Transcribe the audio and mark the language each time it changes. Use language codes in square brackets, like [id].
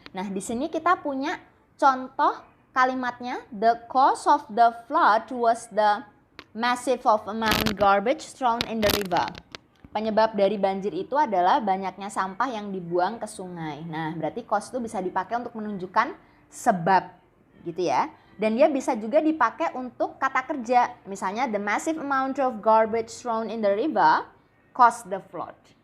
[id] Nah, di sini kita punya contoh kalimatnya, [en] the cause of the flood was the massive of amount garbage thrown in the river. [id] Penyebab dari banjir itu adalah banyaknya sampah yang dibuang ke sungai. Nah, berarti cause itu bisa dipakai untuk menunjukkan sebab gitu ya. Dan dia bisa juga dipakai untuk kata kerja. Misalnya [en] the massive amount of garbage thrown in the river caused the flood.